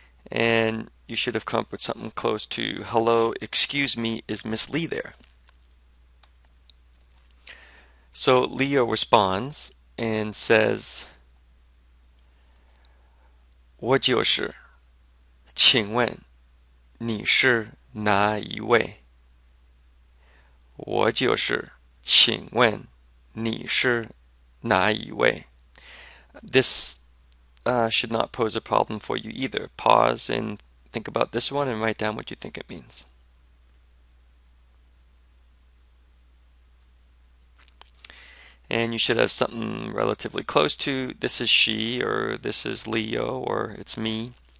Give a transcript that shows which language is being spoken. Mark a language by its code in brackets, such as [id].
[en] And you should have come up with something close to, hello, excuse me, is Miss Lee there? So Leo responds and says, [zh] 我就是，请问你是哪一位？我就是，请问你是哪一位? [en] This should not pose a problem for you either. Pause and think about this one and write down what you think it means. And you should have something relatively close to, this is she, or this is Leo, or it's me.